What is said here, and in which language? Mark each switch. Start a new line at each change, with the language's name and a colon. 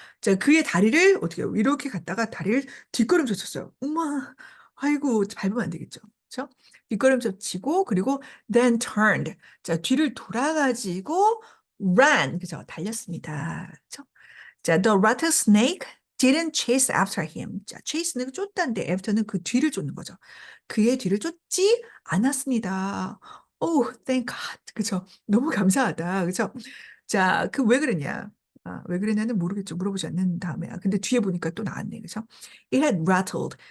Korean: 자, 그의 다리를 어떻게 해요? 이렇게 갔다가 다리를 뒷걸음질 쳤어요. 엄마, 아이고 밟으면 안 되겠죠. 그죠? 뒷걸음질 치고 그리고
English: then turned.
Korean: 자, 뒤를 돌아가지고 ran. 그죠? 달렸습니다. 그죠?
English: 자, the rattlesnake didn't chase after him.
Korean: 자, chase는 쫓다인데 after는 그 뒤를 쫓는 거죠. 그의 뒤를 쫓지 않았습니다.
English: Oh, thank God.
Korean: 그죠? 너무 감사하다. 그죠? 자, 그 왜 그랬냐? 왜 그랬냐는 모르겠죠. 물어보지 않는 다음에. 근데 뒤에 보니까 또 나왔네. 그죠?
English: It had rattled.